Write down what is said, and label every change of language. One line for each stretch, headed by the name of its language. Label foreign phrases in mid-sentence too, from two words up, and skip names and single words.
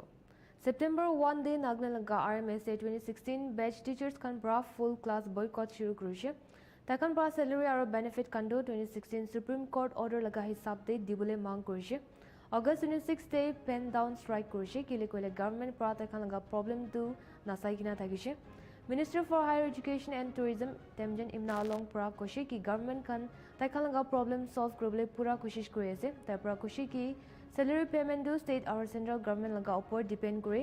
Naga Pidgin: September 1 day Nagaland laga RMSA 2016 batch teachers kan bra
English: full class boycott
Naga Pidgin: shuru kurise. Takan bra salary aro benefit kando 2016 Supreme Court order laga hisab de dibule mang kurise. August 26 day
English: pen down strike
Naga Pidgin: kurise kile koile government pra takan laga problem tu nasai kina thagise. Minister for Higher Education and Tourism Temjen Imna Long pra koshe ki government kan takan laga
English: problem solve
Naga Pidgin: kurble pura koshish kuri ase. Ta pra koshe ki
English: salary payment
Naga Pidgin: do
English: state or central government
Naga Pidgin: laga upor depend kore.